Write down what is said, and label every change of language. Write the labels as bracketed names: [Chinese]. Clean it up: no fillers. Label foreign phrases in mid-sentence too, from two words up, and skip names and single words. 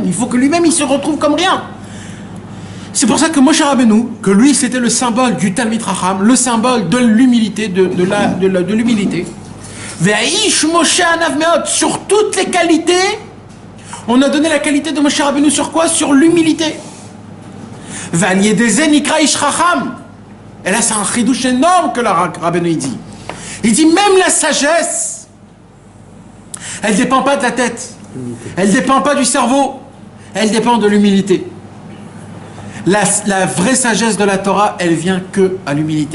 [French] Il faut que lui-même il se retrouve comme rien. C'est pour ça que Moshe Rabbeinu, que lui c'était le symbole du [Hebrew] תלמיד חכם, [French] le symbole de l'humilité, de l'humilité. [Hebrew] והאיש משה ענו מאד, [French] sur toutes les qualités, on a donné la qualité de Moshe Rabbeinu sur quoi? Sur l'humilité. [Hebrew] ועל ידי זה נקרא איש חכם. [French] Et là c'est un chidouche énorme que la Rabbeinu dit. Il dit même la sagesse, elle ne dépend pas de la tête, elle ne dépend pas du cerveau, elle dépend de l'humilité. La vraie sagesse de la Torah, elle vient que à l'humilité.